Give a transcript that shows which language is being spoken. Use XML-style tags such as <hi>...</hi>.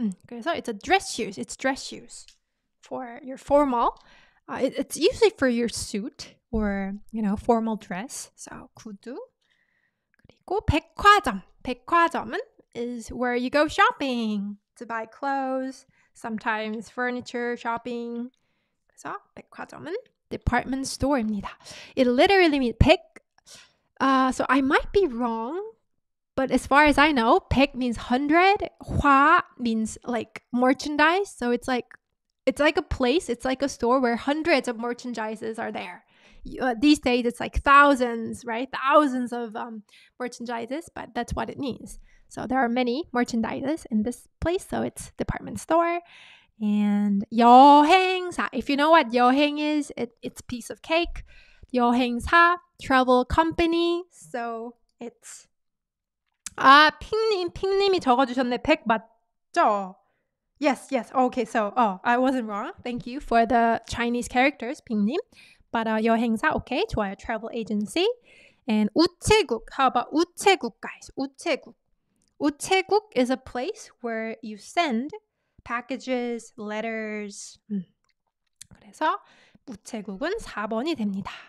<en>그래서 it's dress shoes for your formal. It's usually for your suit or formal dress. So 구두. 그리고 백화점은 is where you go shopping to buy clothes, sometimes furniture shopping.</en> <ko>그래서 백화점은 department store입니다.</ko> <en>It literally means 백. So I might be wrong, but as far as I know, 백 means 100. 화 means like merchandise. So it's like a place, it's like a store where hundreds of merchandises are there. These days it's like thousands, right? Thousands of merchandises, but that's what it means. So there are many merchandises in this place, so it's department store. And 여행사, if you know what 여행 is, it's piece of cake. 여행사, travel company. So it's</en> <ko>핑님이 적어주셨네.</ko> <en>100 맞죠? Yes. Okay, so I wasn't wrong. Thank you for the Chinese characters, 핑님. But 여행사, okay,</en> <ko>좋아요.</ko> <en>Travel agency. And 우체국. How about 우체국, guys? 우체국 is a place where you send packages, letters.</en> <ko>그래서 우체국은 4번이 됩니다.</ko>